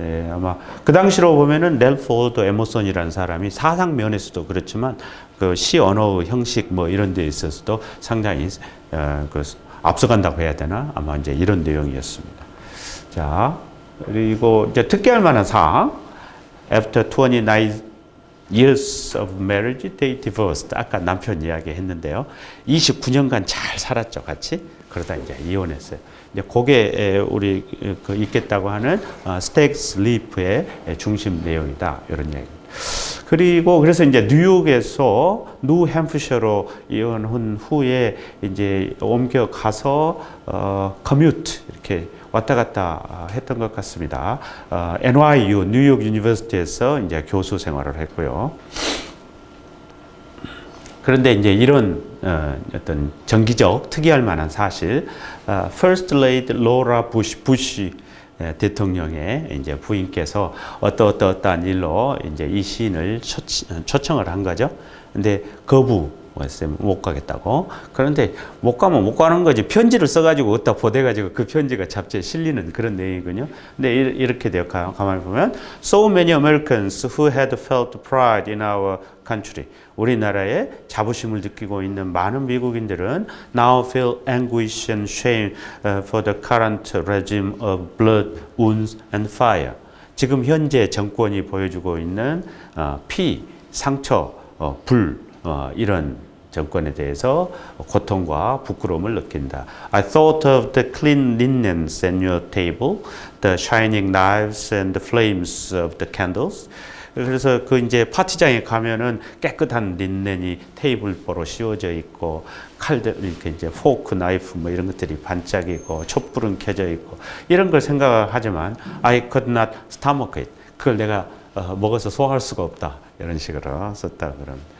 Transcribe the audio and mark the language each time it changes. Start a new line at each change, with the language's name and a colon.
Korean: 아마 그 당시로 보면은 렐포드 에머슨이라는 사람이 사상 면에서도 그렇지만 그 시 언어의 형식 뭐 이런 데 있어서도 상당히 그 앞서간다고 해야 되나? 아마 이제 이런 내용이었습니다. 자, 그리고 이제 특기할 만한 사항.
English: After 29 years of marriage, they divorced.
Korean: 아까 남편 이야기 했는데요. 29년간 잘 살았죠, 같이. 그러다 이제 이혼했어요. 이제 그게 우리 그 있겠다고 하는 스테이크 슬리프의 중심 내용이다. 이런 이야기입니다. 그리고 그래서 이제 뉴욕에서 뉴햄프셔로 이혼한 후에 이제 옮겨가서 커뮤트 이렇게 왔다 갔다 했던 것 같습니다. NYU 뉴욕 유니버시티에서 이제 교수 생활을 했고요. 그런데 이제 이런 어떤 정기적 특이할 만한 사실, First Lady Laura Bush 대통령의 이제 부인께서 어떠한 일로 이제 이 시인을 초청을 한 거죠. 근데 거부했어요. 못 가겠다고. 그런데 못 가면 못 가는 거지. 편지를 써가지고 어디다 보내가지고 그 편지가 잡지에 실리는 그런 내용이거든요. 근데 이렇게 돼요. 가만히 보면
English: So many Americans who had felt pride in our country.
Korean: 우리나라에 자부심을 느끼고 있는 많은 미국인들은
English: now feel anguish and shame for the current regime of blood, wounds and fire.
Korean: 지금 현재 정권이 보여주고 있는 피, 상처, 불 이런 정권에 대해서 고통과 부끄러움을 느낀다.
English: I thought of the clean linens on your table, the shining knives and the flames of the candles.
Korean: 그래서 그 이제 파티장에 가면은 깨끗한 린넨이 테이블보로 씌워져 있고 칼들 이렇게 이제 포크, 나이프 뭐 이런 것들이 반짝이고 촛불은 켜져 있고 이런 걸 생각하지만
English: I could not stomach it.
Korean: 그걸 내가 먹어서 소화할 수가 없다. 이런 식으로 썼다 그런.